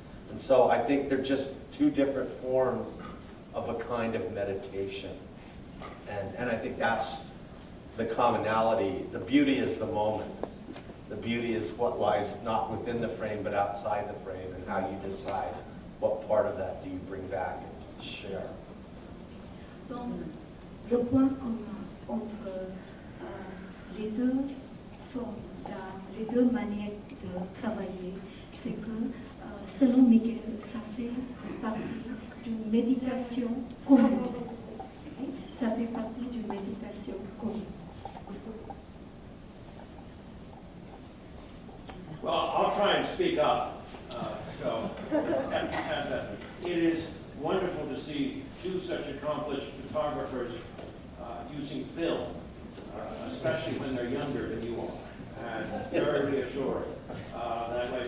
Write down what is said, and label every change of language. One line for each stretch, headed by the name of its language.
English: And so I think they're just two different forms of a kind of meditation. And I think that's the commonality. The beauty is the moment. The beauty is what lies not within the frame, but outside the frame, and how you decide what part of that do you bring back and share.
French: Donc, le point commun entre les deux formes d'art, les deux manières de travailler, c'est que, selon Miguel, ça fait partie d'une méditation commune.
English: Okay?
French: Ça fait partie d'une méditation commune.
English: Well, I'll try and speak up. It is wonderful to see two such accomplished photographers using film, especially when they're younger than you are, and very reassuring that way.